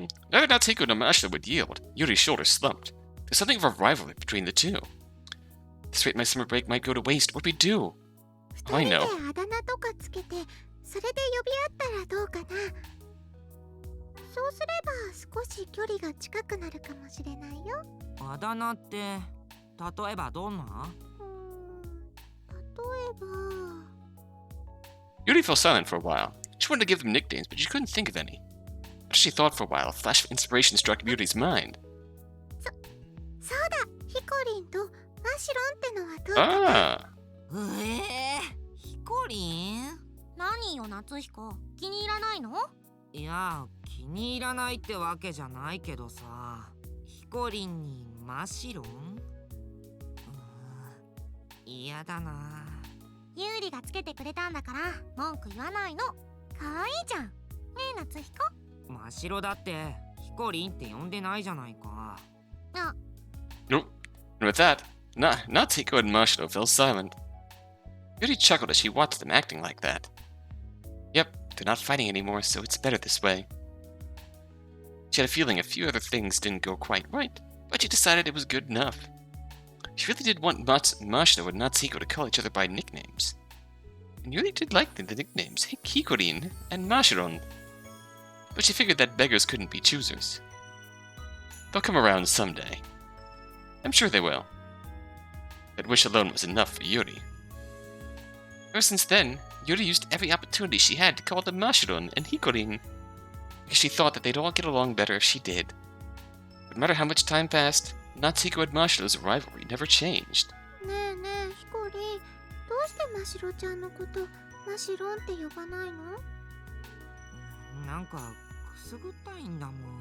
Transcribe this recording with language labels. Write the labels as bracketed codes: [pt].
[en] Neither Natsuhiko nor Mashiro would yield. Yuri's shoulders slumped. There's something of a rivalry between the two. This rate my summer break might go to waste. What'd we do? [ja] 二人であだ名とかつけて、それで呼び合ったらどうかな。そうすれば少し距離が近くなるかもしれないよ。あだ名って例えばどんな？例えば [en] Yuri fell silent for a while. She wanted to give them nicknames, but she couldn't think of any. After she thought for a while, a flash of inspiration struck Yuri's mind. [ja] そうだ、ヒコリンとマシロンってのはどう？ Ah! ヒコリン？何よ夏彦、気に入らないの？いや、気に入らないってわけじゃないけどさ。ヒコリンにマシロン？嫌だな。ユーリがつけてくれたんだから文句言わないの。可愛いじゃん。ねえ夏彦。マシロだってヒコリンって呼んでないじゃないか。あ、 [en] Nope. And with that, Natsuhiko and Mashiro fell silent. Yuri chuckled as she watched them acting like that. Yep, they're not fighting anymore, so it's better this way. She had a feeling a few other things didn't go quite right, but she decided it was good enough. She really did want Mashiro and Natsuhiko to call each other by nicknames. And Yuri did like the nicknames Hikorin and Mashiron. But she figured that beggars couldn't be choosers. They'll come around someday. I'm sure they will. That wish alone was enough for Yuri. Ever since then, Yuri used every opportunity she had to call them Mashiron and Hikorin, because she thought that they'd all get along better if she did. But no matter how much time passed, Natsuhiko and Mashiro's rivalry never changed. [ja] ねえねえヒコリン、どうしてマシロちゃんのことマシロンって呼ばないの？なんかくすぐったいんだもん。